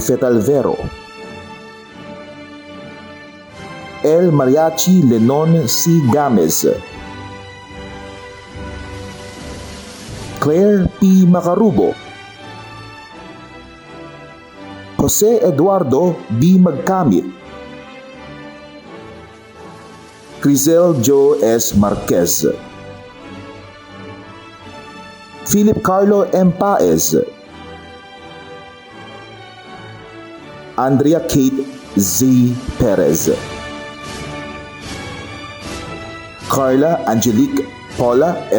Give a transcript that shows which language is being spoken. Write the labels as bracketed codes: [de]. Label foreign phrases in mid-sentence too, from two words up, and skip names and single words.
[en] Fetalvero, El Mariachi Lenon C. Gamez, Claire P. Macarubo, Jose Eduardo B. Magkamit, Crizel Joe S. Marquez, Philip Carlo M. Paez, Andrea Kate Z. Perez, Carla Angelique Paula S.